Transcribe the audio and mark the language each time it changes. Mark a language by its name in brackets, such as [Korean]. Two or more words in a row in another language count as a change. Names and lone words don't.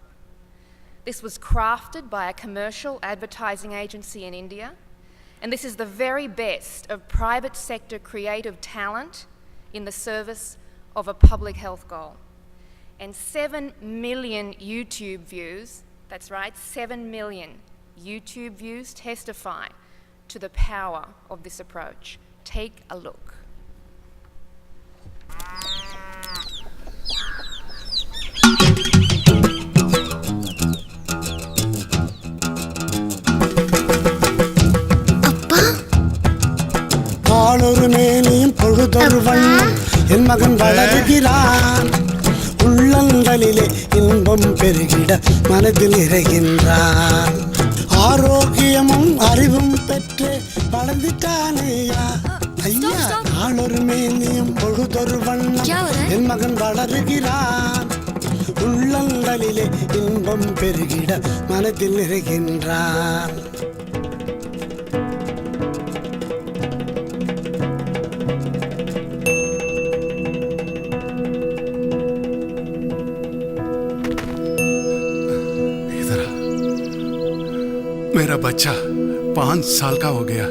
[English] This was crafted by a commercial advertising agency in India, and this is the very best of private sector creative talent in the service of a public health goal. And 7 million YouTube views, that's right, 7 million YouTube views testify to the power of this approach. Take a look. [Tamil] ஆளொரு மேனியும் பொழுதொரு வண்ணம் என் மகன் வளருகிறான் உள்ளங்களிலே இன்பம் பெருகிட மனதில் நிறைகின்றான் ஆரோக்கியமும் அறிவும் பெற்று வளர்ந்துட்டானேயா ஐயா ஆளொரு மேனியும் பொழுதொரு வண்ணம் என் மகன் வளருகிறான் உள்ளங்களிலே இன்பம் பெருகிட மனதில் நிறைகின்றான் [Hindi] मेरा बच्चा 5 साल का हो गया।